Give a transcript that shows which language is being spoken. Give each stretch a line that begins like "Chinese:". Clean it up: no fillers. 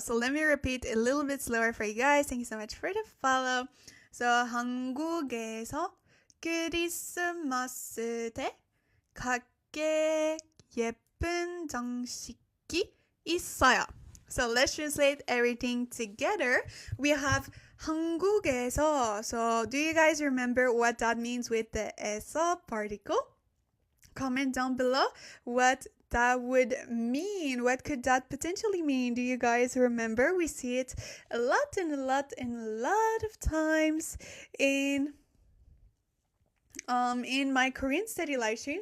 English: So let me repeat a little bit slower for you guys. Thank you so much for the follow. So,
Korean: 한국에서 크리스마스 때 각계 예쁜 장식이 있어요.
English: So let's translate everything together. We have 한국에서. So do you guys remember what that means with the 에서 particle? Comment down below what that would mean. What could that potentially mean? Do you guys remember? We see it a lot of times in my Korean study live stream.